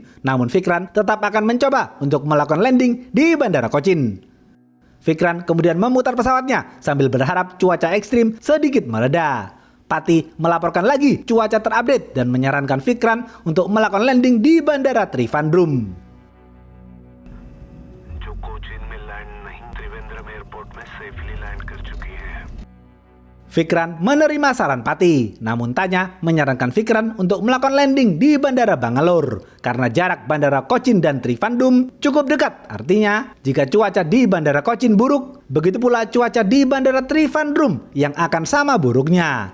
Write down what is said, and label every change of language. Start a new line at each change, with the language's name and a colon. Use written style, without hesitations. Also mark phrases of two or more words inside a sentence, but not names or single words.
Indonesian: Namun Vikran tetap akan mencoba untuk melakukan landing di Bandara Cochin. Vikran kemudian memutar pesawatnya sambil berharap cuaca ekstrim sedikit mereda. Pati melaporkan lagi cuaca terupdate dan menyarankan Fikran untuk melakukan landing di Bandara Trivandrum.
Hindi: जो कोचीन में लैंड नहीं त्रिवेंद्रम एयरपोर्ट में
English: safely land
Hindi: कर चुकी है।
Indonesian: Fikran menerima saran Pati, namun Tanya menyarankan Fikran untuk melakukan landing di Bandara Bangalore karena jarak Bandara Cochin dan Trivandrum cukup dekat. Artinya, jika cuaca di Bandara Cochin buruk, begitu pula cuaca di Bandara Trivandrum yang akan sama buruknya.